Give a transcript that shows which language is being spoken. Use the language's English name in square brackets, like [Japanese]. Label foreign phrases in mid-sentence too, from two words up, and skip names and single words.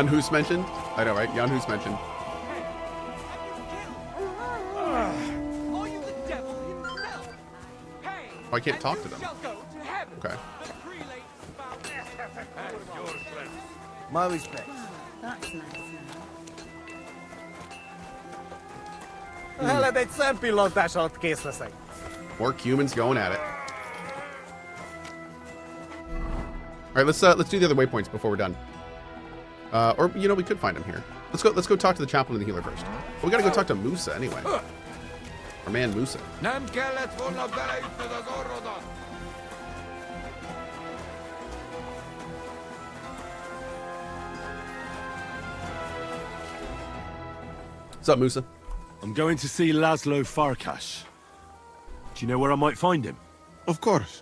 [English] Jan Hus mentioned? I know, right? Jan Hus mentioned. Are you the devil himself? Hey, Oh, I can't and talk you to them. shall go to heaven. Okay. The prelates found My respects. That's nice. [Hungarian] Hele, egy szempillantás alatt kész leszek. [English] More humans going at it. All right, let's do the other waypoints before we're done. Or you know, we could find him here. Let's go talk to the chaplain and the healer first. But we gotta go talk to Musa anyway. Our man Musa. [Hungarian] Nem kellett volna beleütnöd az orrodat! [English] What's up, Musa? I'm going to see Laszlo Farkas. Do you know where I might find him? Of course.